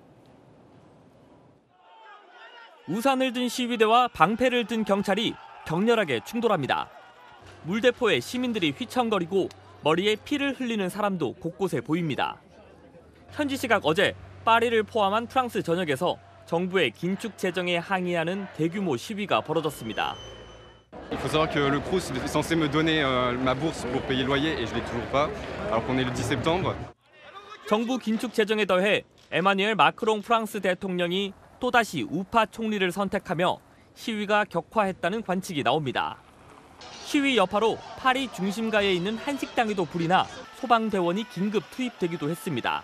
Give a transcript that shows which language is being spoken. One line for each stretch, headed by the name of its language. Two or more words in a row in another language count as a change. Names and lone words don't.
Korean: 우산을 든 시위대와 방패를 든 경찰이 격렬하게 충돌합니다. 물대포에 시민들이 휘청거리고 머리에 피를 흘리는 사람도 곳곳에 보입니다. 현지 시각 어제 파리를 포함한 프랑스 전역에서 정부의 긴축 재정에 항의하는 대규모 시위가 벌어졌습니다.
French: Il faut savoir que le Crous est censé me donner ma bourse pour payer le loyer et je l'ai toujours pas alors qu'on est le 10 septembre.
Korean: 정부 긴축 재정에 더해 에마뉘엘 마크롱 프랑스 대통령이 또다시 우파 총리를 선택하며 시위가 격화했다는 관측이 나옵니다. 시위 여파로 파리 중심가에 있는 한식당에도 불이 나 소방대원이 긴급 투입되기도 했습니다.